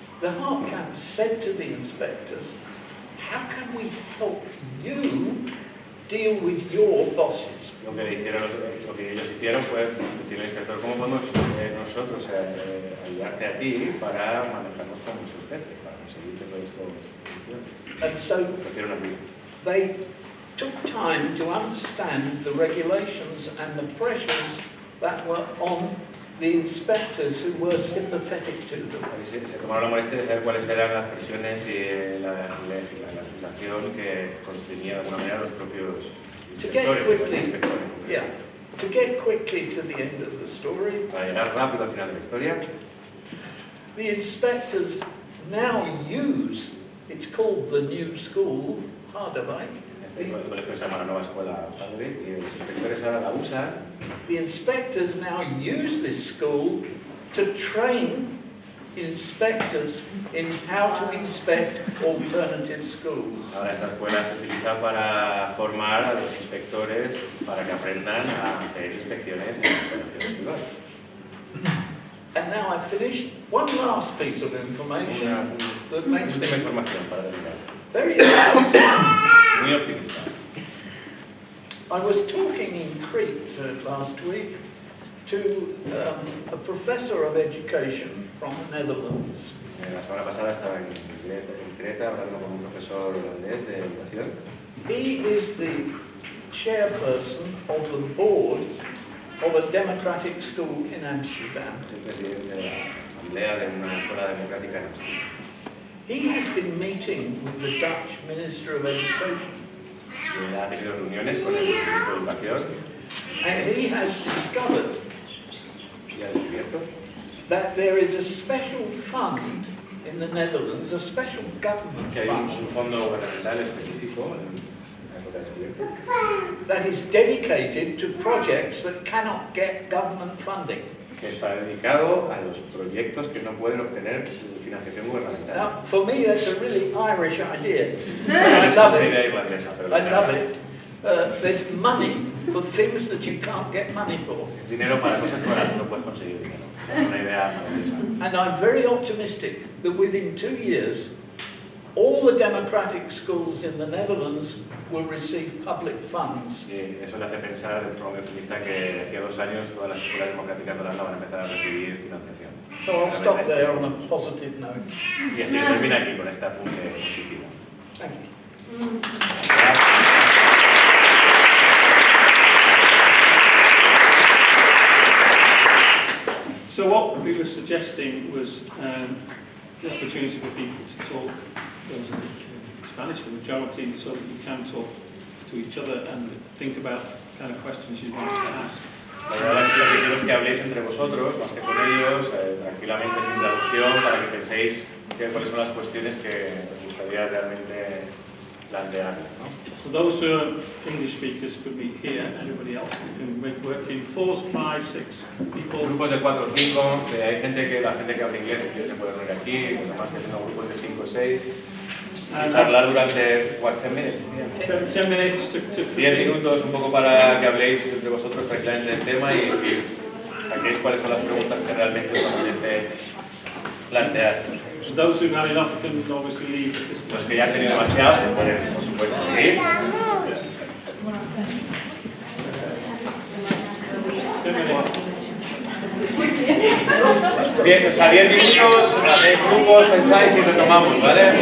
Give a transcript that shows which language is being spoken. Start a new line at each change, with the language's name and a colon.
English: The heart camps said to the inspectors, "How can we help you deal with your bosses?"
Spanish: Lo que ellos hicieron fue decirle al inspector, ¿cómo podemos nosotros ayudarte a ti para manejarnos con nuestros jefes, para conseguir que todo esto funcione?
English: And so
Spanish: Ofrecieron ayuda.
English: they took time to understand the regulations and the pressures that were on the inspectors who were sympathetic to them.
Spanish: Se tomaron la molestia de saber cuáles eran las presiones y la legislación que constreñía de alguna manera a los propios inspectores.
English: Yeah, to get quickly to the end of the story,
Spanish: Para llegar rápido al final de la historia,
English: the inspectors now use, it's called the new school, Harderwijk.
Spanish: el colegio se llama la nueva escuela padre y los inspectores ahora la usan.
English: The inspectors now use this school to train inspectors in how to inspect alternative schools.
Spanish: Ahora esta escuela se utiliza para formar a los inspectores para que aprendan a hacer inspecciones en los colegios privados.
English: And now I've finished. One last piece of information that makes me
Spanish: Última información para terminar.
English: very excited.
Spanish: Muy optimista.
English: I was talking in Crete last week to a professor of education from the Netherlands.
Spanish: La semana pasada estaba en Creta hablando con un profesor holandés de educación.
English: He is the chairperson of the board of a democratic school in Amsterdam.
Spanish: Es el presidente de la asamblea de una escuela democrática en Amsterdam.
English: He has been meeting with the Dutch Minister of Education,
Spanish: Ha tenido reuniones con el ministro de Educación
English: and he has discovered
Spanish: y ha descubierto
English: that there is a special fund in the Netherlands, a special government
Spanish: que hay
English: fund,
Spanish: un fondo gubernamental específico es lo que ha descubierto,
English: that is dedicated to projects that cannot get government funding.
Spanish: que está dedicado a los proyectos que no pueden obtener financiación gubernamental.
English: Now, for me, that's a really Irish idea. I love
Spanish: Es una
English: it.
Spanish: idea irlandesa, pero
English: I love it. There's money for things that you can't get money for.
Spanish: es dinero para cosas para las que no puedes conseguir dinero. Es una idea maravillosa.
English: And I'm very optimistic that within 2 years, all the democratic schools in the Netherlands will receive public funds.
Spanish: Y eso le hace pensar de forma muy optimista que de aquí a 2 años todas las escuelas democráticas de Holanda van a empezar a recibir financiación.
English: So I'll stop there on a positive note.
Spanish: Y así termina aquí con este apunte positivo.
English: Thank you. So what we were suggesting was the opportunity for people to talk, those in Spanish, the majority, so that you can talk to each other and think about the kind of questions you want to ask.
Spanish: La verdad es que lo que quiero es que habléis entre vosotros, más que con ellos, tranquilamente, sin traducción, para que penséis cuáles son las cuestiones que os gustaría realmente plantear, ¿no?
English: So those who are English speakers could be here, everybody else, you can work in 4, 5, 6 people.
Spanish: Grupos de 4 o 5, hay gente que, la gente que habla inglés que se puede reunir aquí, los demás haciendo grupos de 5 o 6. Y charlar durante,
English: 10 minutes? 10 minutes to
Spanish: 10 minutos, un poco para que habléis entre vosotros tranquilamente del tema y saquéis cuáles son las preguntas que realmente os apetece plantear.
English: So those who've had enough can obviously leave at this point.
Spanish: Los que ya han tenido demasiado se pueden, por supuesto, ir. Bien, o sea, 10 minutos, hacéis grupos, pensáis y retomamos, ¿vale?